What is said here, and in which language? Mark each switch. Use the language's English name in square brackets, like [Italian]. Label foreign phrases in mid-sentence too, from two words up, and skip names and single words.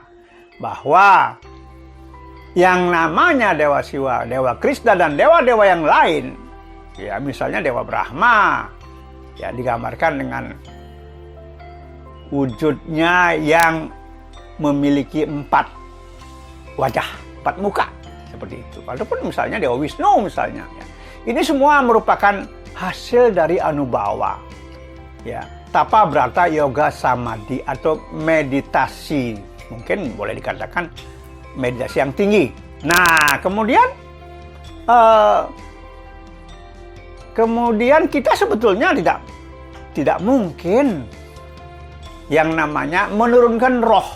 [Indonesian] Bahwa yang namanya Dewa Siwa, Dewa Krishna dan dewa-dewa yang lain, ya misalnya Dewa Brahma, ya digambarkan dengan wujudnya yang memiliki 4 wajah, 4 muka, seperti itu. Ataupun misalnya Dewa Wisnu misalnya. Ya. Ini semua merupakan hasil dari anubawa. Ya, tapa brata yoga samadhi atau meditasi. Mungkin boleh dikatakan meditasi yang tinggi. Nah, kemudian kita sebetulnya tidak mungkin yang namanya menurunkan roh.